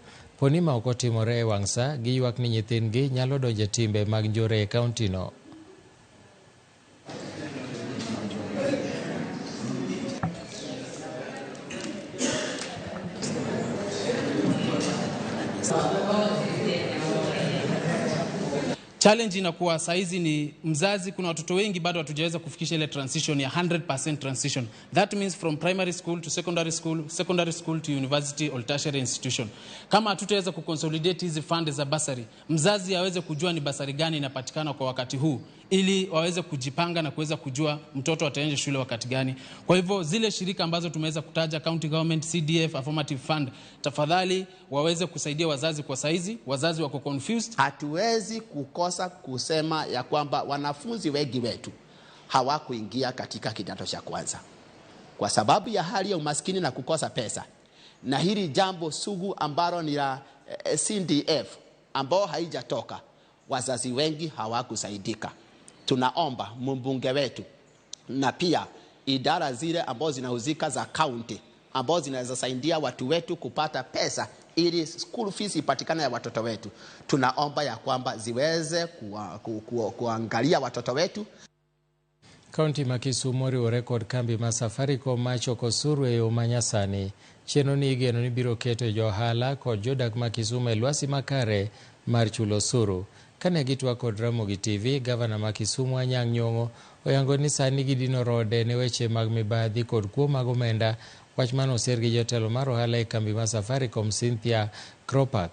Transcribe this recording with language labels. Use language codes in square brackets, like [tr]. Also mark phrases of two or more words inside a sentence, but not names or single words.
[luo] Poni ma ok otimore e wang' sa, giywak ni nyithindgi nyalo donjo e timbe mag njore e kaunti no. [sw] Challenge inakuwa saizi ni mzazi, kuna watoto wengi bado hatujaweza kufikisha ile transition ya 100% transition. [en] That means from primary school to secondary school to university or tertiary institution. [sw] Kama hatutaweza kuconsolidate hizi fund za basari, mzazi aweze kujua ni basari gani inapatikana kwa wakati huu, ili waweze kujipanga na kuweza kujua mtoto ataenda shule wakati gani. Kwa hivyo zile shirika ambazo tumeweza kutaja, [en] county government, CDF, affirmative fund, [sw] tafadhali waweze kusaidia wazazi kwa saizi, wazazi wako confused. Hatuwezi kukosa kusema ya kwamba wanafunzi wengi wetu hawakuingia katika kidato cha kwanza kwa sababu ya hali ya umaskini na kukosa pesa. Na hili jambo sugu ambalo ni la CDF ambao haijatoka, wazazi wengi hawakusaidika. Tunaomba mbunge wetu na pia idara zile ambazo zinahusika za county ambazo zinaweza saidia watu wetu kupata pesa ili [en] school fees [sw] ipatikane ya watoto wetu. Tunaomba ya kwamba ziweze kuangalia watoto wetu. [luo] Kaunti ma Kisumu oriwo rekod kambi ma Safaricom machoko osuru e yo manyasani. Chenro ni igeno ni biro keto johala kod jodak ma Kisumu e lwasi makare mar chulo osuru. Kane gitwa kod Ramogi TV, gavana ma Kisumu Anyang' Nyong'o oyango ni sani gidino rode ne weche mag mibadhi kod kuo mag omenda, wach mano oser gi jotelo mar ohala e kambi ma Safaricom Cynthia Kropak.